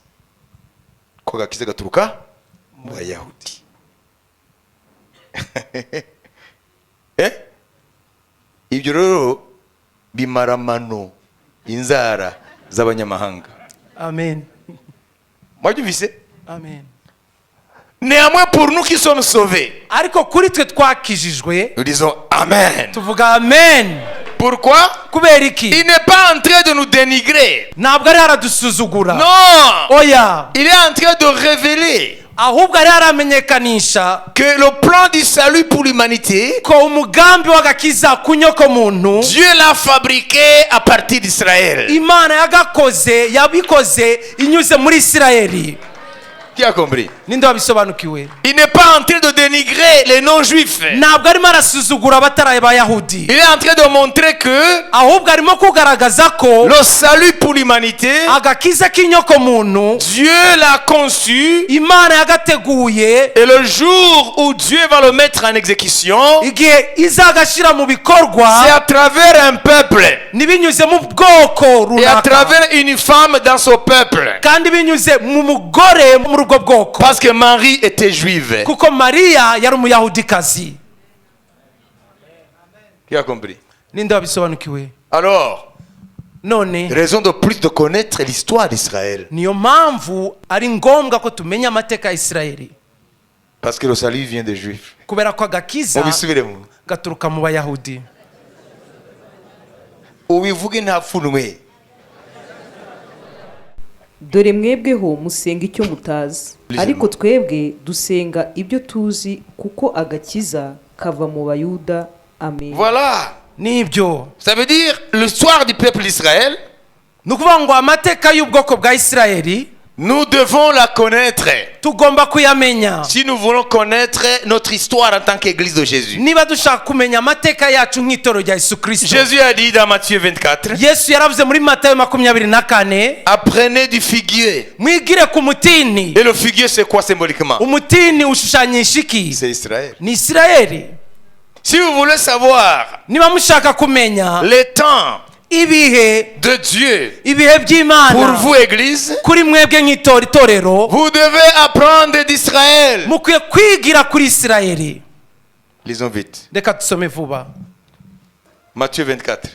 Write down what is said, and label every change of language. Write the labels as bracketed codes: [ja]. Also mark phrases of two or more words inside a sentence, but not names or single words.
[rw] Ko gakiza gaturuka mu Bayahudi. Ibyo rero bimaramano inzara z'abanyamahanga. Amen. Mwabyumvise? Amen. [fr] Néanmoins pour nous qui sommes sauvés, [rw] Ariko kuri twe twakijijwe [fr] nous disons Amen. [rw] tuvuga amen. [fr] Pourquoi? [rw] Kubera iki? [fr] Il n'est pas en train de nous dénigrer. [rw] Ntabwo ari aradusuzugura. [fr] Non. [rw] Oya. [fr] Il est en train de révéler [rw] Ahubwo ari aramenyekanisha [fr] que le plan du salut pour l'humanité, [rw] ko umugambi w'agakiza ku nyoko muntu [fr] Dieu l'a fabriqué à partir d'Israël. [rw] Imana yabikoze inyuze muri Isirayeli. [fr] Qui a compris? [rw] ninde wabisobanukiwe? [fr] Il n'est pas en train de dénigrer les non-juifs. [rw] ntabwo arimo arasuzugura abatari abayahudi, [fr] Il est en train de montrer que [rw] ahubwo arimo kugaragaza ko [fr] le salut pour l'humanité, [rw] agakiza k'inyoko muntu [fr] Dieu l'a conçu, [rw] imana yagateguye, [fr] et le jour où Dieu va le mettre en exécution, [rw] igihe izagashyira mu [fr] c'est [rw] bikorwa [fr] à travers un peuple [rw] ntibinyuze mu bwoko [fr] et à [rw] runaka, [fr] travers une femme dans son peuple. [rw] kandi binyuze mu mugore muri ubwo bwoko, [fr] Parce que Marie était juive. [rw] kuko mariya yari umuyahudikazi. [fr] Qui a compris? [rw] ninde wabisobanukiwe? [fr] Alors, [rw] none [fr] raison de plus de connaître l'histoire d'Israël. [rw] niyo mpamvu ari ngombwa ko tumenya amateka ya isirayeli, [fr] Parce que le salut vient des juifs. [rw] kubera ko agakiza Mubisubiremo. gaturuka mu bayahudi. Ubivuge nta pfunwe. dore mwebweho musenga icyo mutazi, ariko twebwe dusenga ibyo tuzi kuko agakiza kava mu bayuda. Amen. [fr] Voilà. [rw] nibyo [fr] Ça veut dire l'histoire du peuple d'Israël, [rw] ni ukuvuga ngo amateka y'ubwoko bwa isirayeli [fr] nous devons la connaître. [rw] tugomba kuyamenya [fr] Si nous voulons connaître notre histoire en tant qu'Église de Jésus. [rw] niba dushaka kumenya amateka yacu nk'itorero rya yesu kirisito. [fr] Jésus a dit dans Matthieu 24, [rw] yesu yaravuze muri matayo 24, [fr] apprenez du figuier. [rw] mwigire ku mutini. [fr] Et le figuier, c'est quoi symboliquement? [rw] umutini ushushanyisha iki? [fr] C'est Israël. [rw] ni isirayeli. [fr] Si vous voulez savoir [rw] niba mushaka kumenya [fr] les temps [rw] ibihe [fr] de Dieu [rw] ibihe [fr] pour [rw] by'imana [fr] vous, Église, [rw] kuri mwebwe nk'itorero, [fr] vous devez apprendre d'Israël. [rw] mukwiye kwigira kuri isirayeli. [fr] Lisons vite. [rw] reka dusome vuba Matthieu 24.